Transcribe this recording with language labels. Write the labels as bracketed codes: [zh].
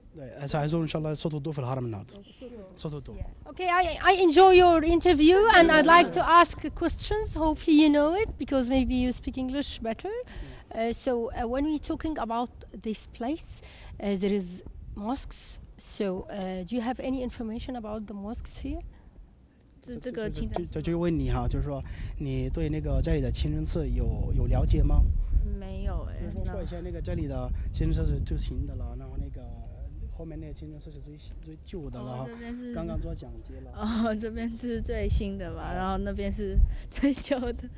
[zh] 对， [ar] سهيزوروا إن شاء الله صوت الضوء في الهرم النهارده. صوت الضوء. [en] Okay, I enjoy your interview and I'd like to ask questions. Hopefully you know it because maybe you speak English better. So when we're talking about this place, there is mosques, So, do you have any information about the mosques here? [zh] 这个清真就问你哈，就是说你对那个这里的清真寺有了解吗？没有哎。说一下那个这里的清真寺是最新的了，然后那个后面那个清真寺是最旧的了，这边是刚刚做讲解了。哦，这边是最新的吧，然后那边是最旧的。